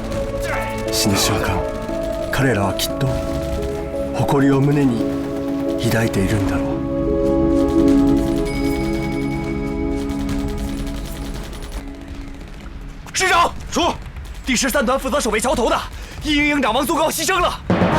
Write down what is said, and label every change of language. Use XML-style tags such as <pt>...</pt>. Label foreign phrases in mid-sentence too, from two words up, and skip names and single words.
<ja>死ぬ瞬間、彼らはきっと誇りを胸に抱いているんだろう。</ja> <zh>师长，说，第13团负责守卫桥头的一营营长王松高牺牲了。</zh>